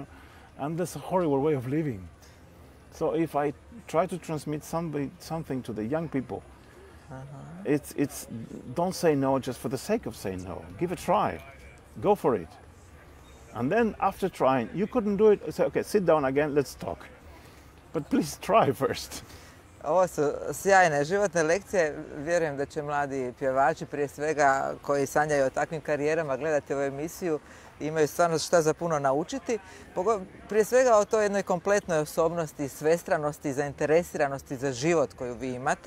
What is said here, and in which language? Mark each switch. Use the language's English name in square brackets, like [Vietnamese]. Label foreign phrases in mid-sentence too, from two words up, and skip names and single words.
[English] And that's a horrible way of living. So if I try to transmit something to the young people, it's don't say no just for the sake of saying no. Give it a try. Go for it. And then after trying, you couldn't do it, say, okay, sit down again, let's talk. But please try first. [Croatian] Ovo su sjajne životne lekcije. Vjerujem da će mladi pjevači, prije svega koji sanjaju o takvim karijerama, gledati ovu emisiju i imaju stvarno šta za puno naučiti. Prije svega o toj jednoj kompletnoj osobnosti, svestranosti, zainteresiranosti za život koju vi imate.